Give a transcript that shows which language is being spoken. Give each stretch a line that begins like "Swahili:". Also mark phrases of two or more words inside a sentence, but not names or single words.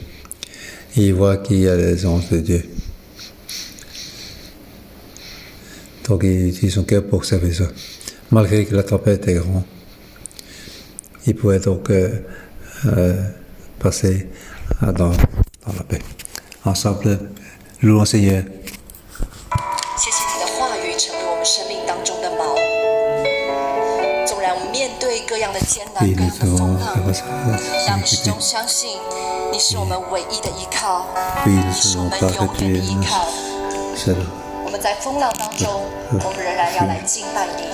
French: Il voit qu'il y a les anges de Dieu. Donc il utilise son cœur pour servir les autres. Malgré que la tempête est grande, il pouvait donc passer dans la paix. Ensemble, louons Seigneur.
Chinese: 谢谢你的话语成为我们生命当中的锚。纵然我们面对各样的艰难、各样的风浪，但我们始终相信你是我们唯一的依靠，你是我们永远的依靠。我们在风浪当中，我们仍然要来敬拜你。